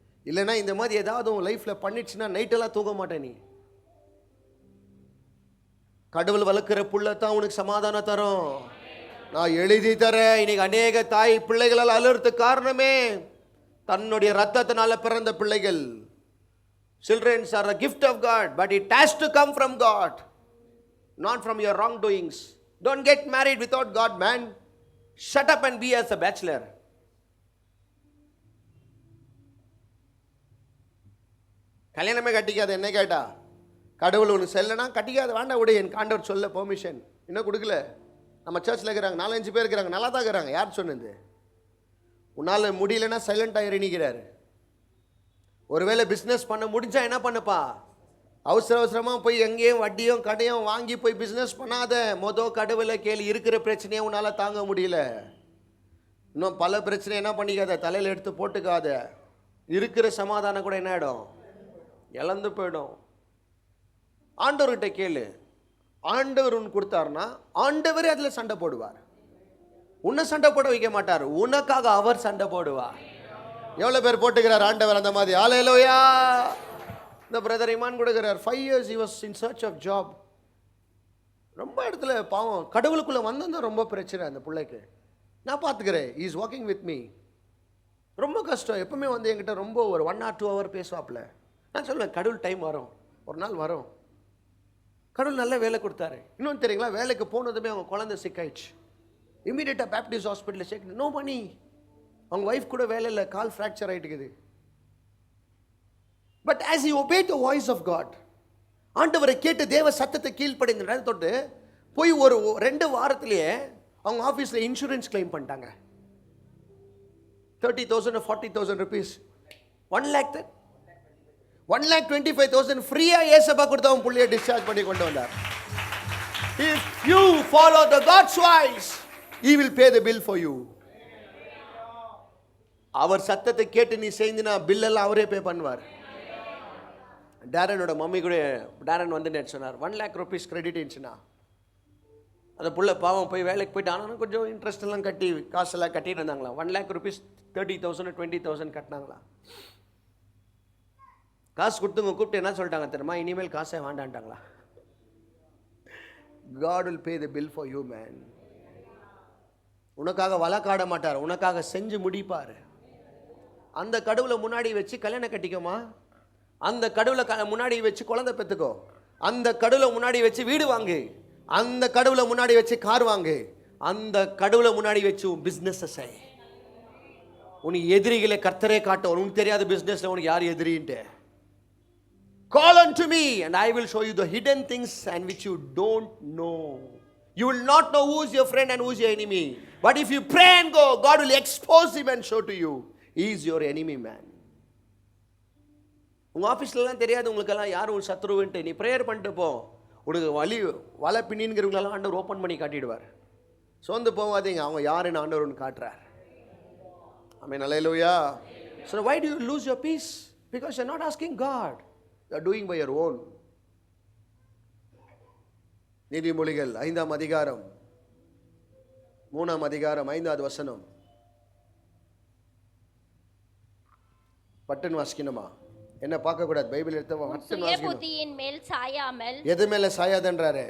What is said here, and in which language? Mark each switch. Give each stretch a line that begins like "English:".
Tamil: இல்லைன்னா இந்த மாதிரி ஏதாவது உன் லைஃப்பில் பண்ணிடுச்சுன்னா நைட்டெல்லாம் தூங்க மாட்டேன். நீ கடவுள் வளர்க்குற புள்ள தான் உனக்கு சமாதானம் தரும். நான் எழுதி தரேன். இன்னைக்கு அநேக தாய் பிள்ளைகளால் அழுறதுக்கு காரணமே தன்னுடைய ரத்தத்தினால பிறந்த பிள்ளைகள்.
English: Children are a gift of God, but it has to come from God, not from your wrongdoings. Don't get married without God, man. Shut up and be as a bachelor.
Tamil: கல்யாணமே கட்டிக்காத. என்ன கேட்டா? கடவுள் ஒன்று செல்லனா கட்டிக்காத, வேண்டாம் விட. என் ஆண்டவர் சொல்ல பெர்மிஷன் இன்னும் கொடுக்கல. நம்ம சர்ச்சில் இருக்கிறாங்க 4-5 பேர் இருக்கிறாங்க, நல்லா தான் இருக்கிறாங்க. யார் சொன்னது? உன்னால் முடியலன்னா சைலண்ட் ஆகி நிற்கிறாரு. ஒருவேளை பிஸ்னஸ் பண்ண முடிஞ்சா என்ன பண்ணுப்பா, அவசர அவசரமாக போய் எங்கேயும் வட்டியும் கடையும் வாங்கி போய் பிஸ்னஸ் பண்ணாத. கடவுளை கேள்வி, இருக்கிற பிரச்சனையை உன்னால் தாங்க முடியல. இன்னும் பல பிரச்சனை என்ன பண்ணிக்காத, தலையில் எடுத்து போட்டுக்காத. இருக்கிற சமாதானம் கூட என்ன ஆகிடும், இழந்து போயிடும். ஆண்டவர்கிட்ட கேளு. ஆண்டவர் உன் கொடுத்தாருன்னா ஆண்டவரே அதில் சண்டை போடுவார். உன்னை சண்டை போட வைக்க மாட்டார், உனக்காக அவர் சண்டை போடுவார். எவ்வளோ பேர் போட்டுக்கிறார் ஆண்டவர் அந்த மாதிரி? ஹல்லேலூயா. இந்த பிரதர் இமான் கொடுக்கிறார்,
English: 5 years he was in search of job.
Tamil: ரொம்ப இடத்துல பாவம் கடவுளுக்குள்ளே வந்தது ரொம்ப பிரச்சனை அந்த பிள்ளைக்கு. நான் பார்த்துக்கிறேன்,
English: he is walking with me.
Tamil: ரொம்ப கஷ்டம். எப்பவுமே வந்து என்கிட்ட ரொம்ப ஒரு
English: 1 or 2 hour
Tamil: பேசுவாப்புல. நான் சொல்லுவேன், கடவுள் டைம் வரும், ஒரு நாள் வரும். கடவுள் நல்ல வேலை கொடுத்தாரு. இன்னொன்று தெரியுங்களா, வேலைக்கு போனதுமே அவங்க குழந்தை சிக்காயிடுச்சு. இமீடியட்டாக பேப்டிஸ்ட் ஹாஸ்பிட்டலில் சேர்க்கணும், நோ மணி. அவங்க ஒய்ஃப் கூட வேலை இல்லை, கால் fracture ஆகிட்டுக்குது. But as
English: he obeyed the voice of God,
Tamil: ஆண்டவரை கேட்டு தேவ சத்தத்தை கீழ்ப்படிந்த தொட்டு போய் ஒரு 2 வாரத்திலேயே அவங்க ஆஃபீஸில் இன்சூரன்ஸ் கிளைம் பண்ணிட்டாங்க.
English: 30,000 or 40,000 rupees,
Tamil: 1,25,000 ஃப்ரீயாக ஏசப்பா கொடுத்து அவன் புள்ளையை டிஸ்சார்ஜ் பண்ணி கொண்டு வந்தார்.
English: If you follow the God's voice, he will pay the bill for you.
Tamil: அவர் சத்தத்தை கேட்டு நீ செய்தினா பில்லெல்லாம் அவரே பே பண்ணுவார். டேரனோட மம்மி கூட, டேரன் வந்து நேற்று சொன்னார், 1 lakh rupees கிரெடிட் இருந்துச்சுன்னா அந்த புள்ள பாவம் போய் வேலைக்கு போயிட்டு, ஆனால் கொஞ்சம் இன்ட்ரெஸ்ட் எல்லாம் கட்டி காசெல்லாம் கட்டிட்டு இருந்தாங்களா. 1 lakh rupees 30,000 20,000 கட்டினாங்களா. காசு கொடுத்துங்க கூப்பிட்டு என்ன சொல்லிட்டாங்க தெரியுமா, இனிமேல் காசை வேண்டான்ட்டாங்களா.
English: God will pay the bill for you man.
Tamil: உனக்காக வழக்காட மாட்டார், உனக்காக செஞ்சு முடிப்பார். அந்த கடவுளை முன்னாடி வச்சு கல்யாணம் கட்டிக்கோமா, அந்த கடவுளை முன்னாடி வச்சு குழந்தை பெற்றுக்கோ, அந்த கடவுளை முன்னாடி வச்சு வீடு வாங்கு, அந்த கடவுளை முன்னாடி வச்சு கார் வாங்கு, அந்த கடவுளை முன்னாடி வச்சு பிஸ்னஸ் செய். உனக்கு எதிரிகளை கர்த்தரே காட்டும். உனக்கு தெரியாத பிஸ்னஸ்ல உனக்கு யார் எதிரின்ட்டு.
English: Call unto me and I will show you the hidden things and which you don't know. You will not know who is your friend and who is your enemy. But if you pray and go, God will expose him and show to you he is your enemy man.
Tamil: உங்கள் ஆஃபீஸ்லலாம் தெரியாது உங்களுக்கெல்லாம் யார் உன் சத்ருவுன்ட்டு. நீ prayer பண்ணிட்டு போ, உனக்கு வலை பின்னின்கிறவங்களெல்லாம் ஆண்டவர் ஓப்பன் பண்ணி காட்டிடுவார். சோர்ந்து போகாதீங்க, அவங்க யாருன்னு ஆண்டவர் ஒன்று காட்டுறார். ஆமென், ஹல்லேலூயா.
English: So why do you lose your peace? Because you're not asking God. You are doing by your own.
Tamil: நீதிமொழிகள் 5ஆம் அதிகாரம் 3ஆம் அதிகாரம் 5வது வசனம். பட்டன் வாசிக்கணுமா? என்ன பார்க்க கூடாது, பைபிள் எடுத்து பட்டன் வாசிக்கணும். புத்தியின் மேல் சாயாமல், எது மேல சாயாதன்றாரு,